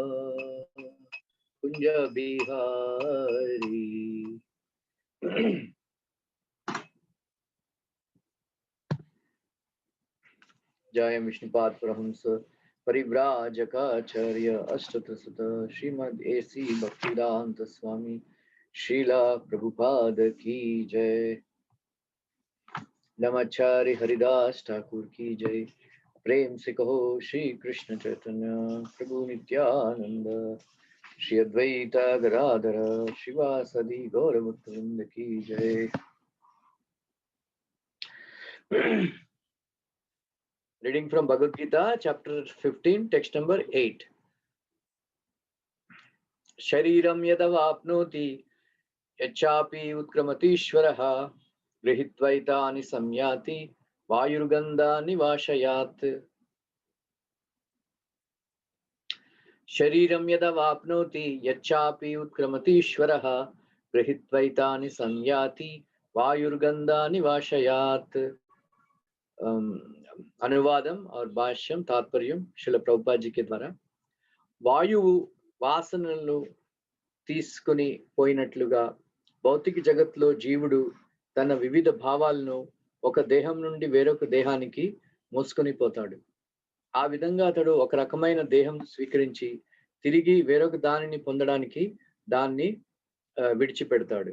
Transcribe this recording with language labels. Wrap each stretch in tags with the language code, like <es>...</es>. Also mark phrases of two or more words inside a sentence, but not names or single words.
<hi>कुंज बिहारी जय विष्णुपाद परमहंस परिव्राजकाचार्य अष्टोत्तरसुत श्रीमद् एसी भक्तिवेदांत स्वामी श्रीला प्रभुपाद की जय। नमाचार्य हरिदास ठाकुर की जय। प्रेम से कहो श्री कृष्ण चैतन्य प्रभु नित्यानंद श्री अद्वैत गदाधर शिवासदि गौर भक्तवृंद की जय।</hi> <en>Reading from Bhagavad Gita, chapter 15, text number 8.</en> <sa>शरीरं यदवाप्नोति यच्चापि उत्क्रामतीश्वरः गृहीत्वैतानि संयाति वायुर्गन्ध निवाशयात्. शरीरं यदवाप्नोति यच्चापि उत्क्रामतीश्वरः गृहीत्वैतानि संयाति वायुर्गन्ध निवाशयात्.</sa> <hi>अनुवादम और भाष्यम तात्पर्यम श्रील प्रभुपाद जी के द्वारा</hi> <te>వాయువు వాసనలను తీసుకొని పోయినట్లుగా భౌతిక జగత్తులో జీవుడు తన వివిధ భావాలను ఒక దేహం నుండి వేరొక దేహానికి మోసుకొని పోతాడు. ఆ విధంగా అతడు ఒక రకమైన దేహం స్వీకరించి తిరిగి వేరొక దానిని పొందడానికి దాన్ని విడిచిపెడతాడు.</te>